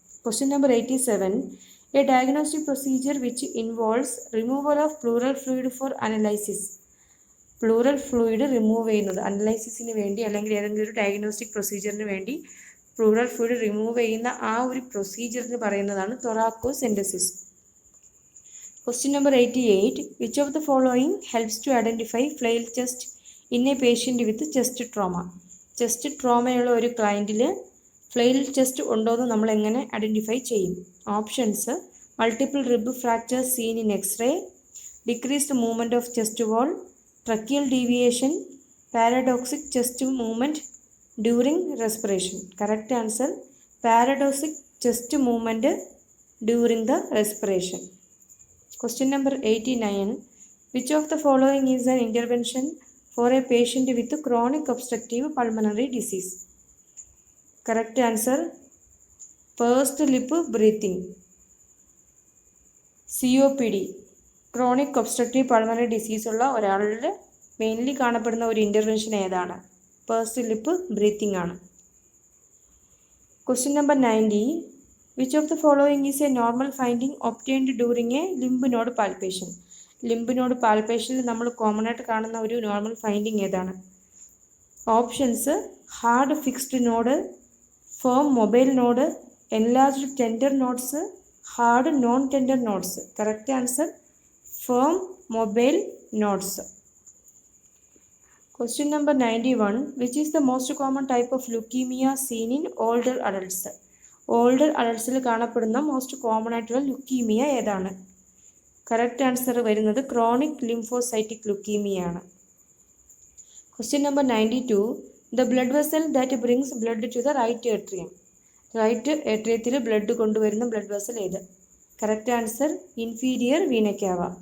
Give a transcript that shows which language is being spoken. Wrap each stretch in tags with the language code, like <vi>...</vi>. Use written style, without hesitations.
<en>Question number 87. A diagnostic procedure which involves removal of pleural fluid for analysis.</en> <ml>Plural fluid remove ചെയ്യുന്നത് അനലൈസിസിന് വേണ്ടി അല്ലെങ്കിൽ ഏതെങ്കിലും ഒരു diagnostic പ്രൊസീജിയറിന് വേണ്ടി പ്ലൂറൽ ഫ്ലൂയിഡ് റിമൂവ് ചെയ്യുന്ന ആ ഒരു പ്രൊസീജിയറിന് പറയുന്നതാണ് തൊറാക്കോസെൻറ്റസിസ്.</ml> <en>Question number 88. Which of the following helps to identify flail chest in a patient with chest trauma?</en> <ml>Chest ട്രോമയുള്ള ഒരു ക്ലയൻറ്റിൽ ഫ്ലെയിൽ ചെസ്റ്റ് ഉണ്ടോ എന്ന് നമ്മൾ എങ്ങനെ ഐഡൻറ്റിഫൈ ചെയ്യും?</ml> <en>Options: multiple rib fracture seen in X-ray, decreased movement of chest wall, tracheal deviation, paradoxic chest movement during respiration. Correct answer paradoxic chest movement during the respiration. Question number 89. Which of the following is an intervention for a patient with chronic obstructive pulmonary disease? Correct answer pursed lip breathing.</en> <ml>COPD chronic obstructive pulmonary disease ഉള്ള ഒരാളിൽ mainly കാണപ്പെടുന്ന ഒരു intervention ഏതാണ്?</ml> <en>pursed lip breathing ആണ്. Question number 90. Which of the following is a normal finding obtained during a lymph node palpation?</en> <ml>Limb node പാൽപേഷനിൽ നമ്മൾ common ആയിട്ട് കാണുന്ന ഒരു നോർമൽ ഫൈൻഡിങ് ഏതാണ്?</ml> <en>Options: hard fixed node, firm mobile node, enlarged tender nodes, hard non tender nodes. Correct answer firm mobile nodes. Question number 91. Which is the most common type of leukemia seen in older adults?</en> <ml>Older അഡൾട്ട്സിൽ കാണപ്പെടുന്ന most common ആയിട്ടുള്ള leukaemia ഏതാണ്?</ml> <en>correct answer</en> <ml>വരുന്നത്</ml> <en>Chronic lymphocytic ലുക്കീമിയാണ്. Question number 92. The blood vessel that brings blood to the right atrium.</en> <ml>Right ഏട്രിയത്തിൽ blood കൊണ്ടുവരുന്ന blood vessel ഏത്?</ml> <en>Correct answer inferior vena cava.</en>